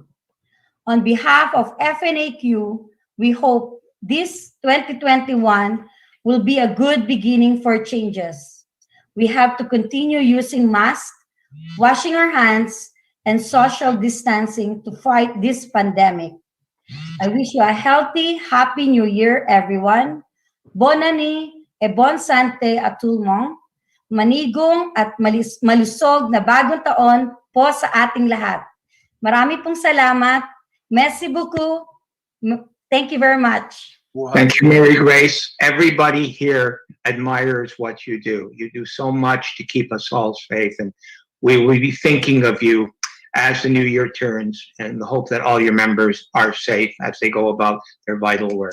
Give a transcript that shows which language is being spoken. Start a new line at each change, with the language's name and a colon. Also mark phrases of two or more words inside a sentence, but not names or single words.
English: On behalf of FNAQ, we hope this 2021 will be a good beginning for changes. We have to continue using masks, washing our hands, and social distancing to fight this pandemic. I wish you a healthy, happy New Year, everyone.
French: Bon année et bonne santé à tout le monde.
Filipino: Manigong at malusog na bagong taon po sa ating lahat. Marami pong salamat.
French: Merci beaucoup.
English: Thank you very much. thank you, Mary Grace. Everybody here admires what you do. You do so much to keep us all safe, and we will be thinking of you as the new year turns, and the hope that all your members are safe as they go about their vital work.